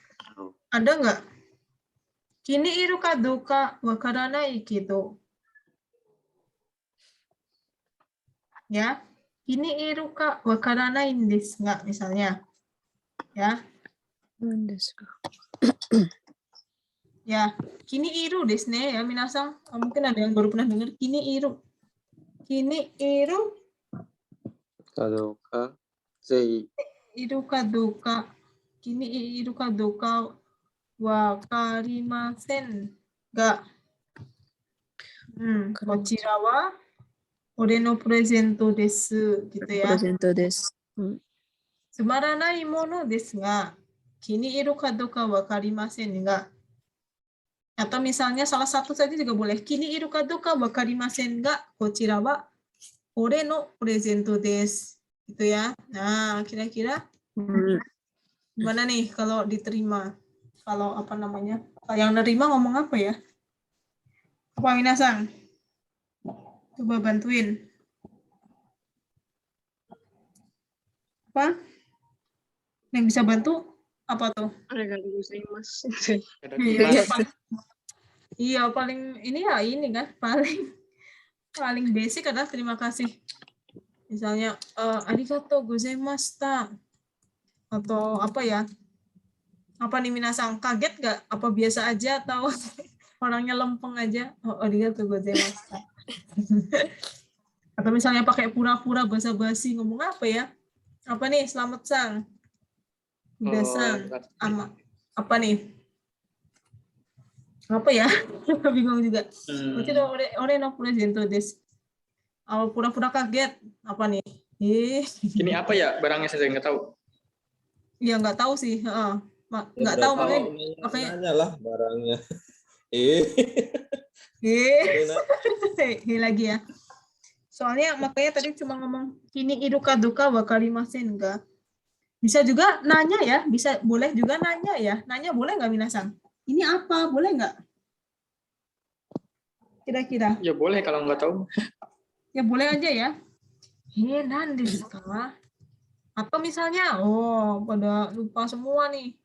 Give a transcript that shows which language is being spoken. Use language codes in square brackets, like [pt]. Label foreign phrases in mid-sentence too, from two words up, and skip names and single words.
[id] Ada nggak? [ja] 気に入るかどうか分からないけど. はい、気に入るか分からないです [id] nggak misalnya. [ja] Ya. Ya, 気に入るですね ya minasan. [id] Mungkin ada yang baru pernah dengar [ja] 気に入る. 気に入る kadoka sei いるかどうか. 気に入るかどうか分かりませんが. こちらは俺のプレゼントです [id] gitu ya. [ja] プレゼントです. つまらないものですが. 気に入るかどうか分かりませんが. [id] Atau misalnya salah satu saja juga boleh. [ja] 気に入るかどうか分かりませんが. こちらは俺のプレゼントです. [id] Gitu ya. Nah, kira-kira gimana nih kalau diterima? Kalau apa namanya? Yang nerima ngomong apa ya? Apa minasan? Coba bantuin. Apa? Yang bisa bantu apa tuh? [ja] ありがとうございます. [id] Iya, paling ini ya ini kan paling basic adalah terima kasih. Misalnya [ja] ありがとうございました [id] atau apa ya? Apa nih minasan, kaget nggak? Apa biasa aja atau orangnya lempeng aja? [ja] おお、ありがとうございました. [id] Atau misalnya pakai pura-pura basa-basi ngomong apa ya? Apa nih? Selamat sang. Udah sang. Apa nih? Apa ya? Bingung juga. [ja] 俺のプレゼントです. [id] Awal pura-pura kaget. Apa nih? Ini apa ya barangnya saya nggak tahu. Iya nggak tahu sih. Nggak tahu makanya nanya lah barangnya. Lagi ya. Soalnya makanya tadi cuma ngomong [ja] 気に入るかどうか分かりませんが. [id] Bisa juga nanya ya, boleh juga nanya ya. Nanya boleh nggak minasan? Ini apa? Boleh nggak? Kira-kira? Ya boleh kalau nggak tahu. Ya boleh aja ya. [ja] 何ですか? [id] Atau misalnya, pada lupa semua nih.